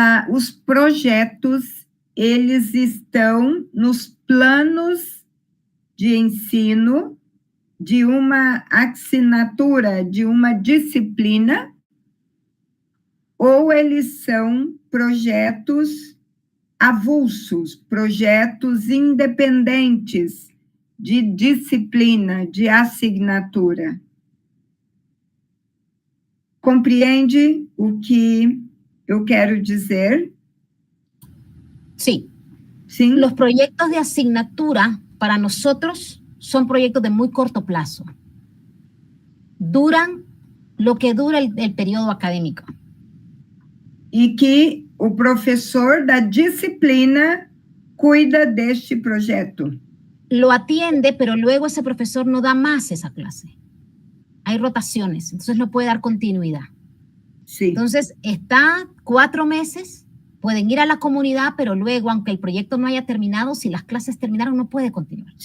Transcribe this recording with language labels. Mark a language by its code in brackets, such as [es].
[pt] os projetos, eles estão nos planos de ensino de uma assinatura, de uma disciplina, ou eles são projetos avulsos, projetos independentes de disciplina, de assinatura. Compreende o que eu quero dizer? [es] Sí. ¿Sí? Los proyectos de asignatura para nosotros son proyectos de muy corto plazo. Duran lo que dura el periodo académico. [pt] E que o professor da disciplina cuida deste projeto. [es] Lo atiende, pero luego ese profesor no da más esa clase. Hay rotaciones, entonces no puede dar continuidad. Sí. Entonces, está 4 meses, pueden ir a la comunidad, pero luego, aunque el proyecto no haya terminado, si las clases terminaron, no puede continuar.